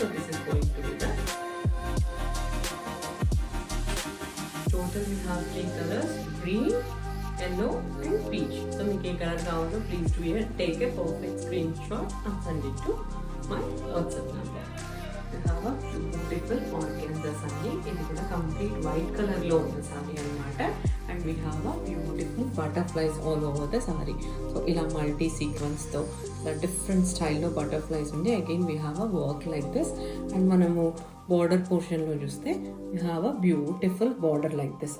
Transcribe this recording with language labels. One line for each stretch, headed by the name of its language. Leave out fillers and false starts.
English: So this is going to be the total. We have 3 colours, green, yellow and peach. So
Telugu: మీకు ఏ colour కావాలో
English: Please to take a perfect screenshot and send it to my WhatsApp number. We have a beautiful organza saree.
Telugu: ఇది కూడా complete white కలర్లో ఉన్న sorry అనమాట.
English: And we have a beautiful butterflies all over the sari.
Telugu: So ఇలా multi సీక్వెన్స్తో different స్టైల్లో butterflies ఉంది.
English: Again we have a work like this. And
Telugu: మనము border పోర్షన్లో చూస్తే
English: We have a beautiful border like this.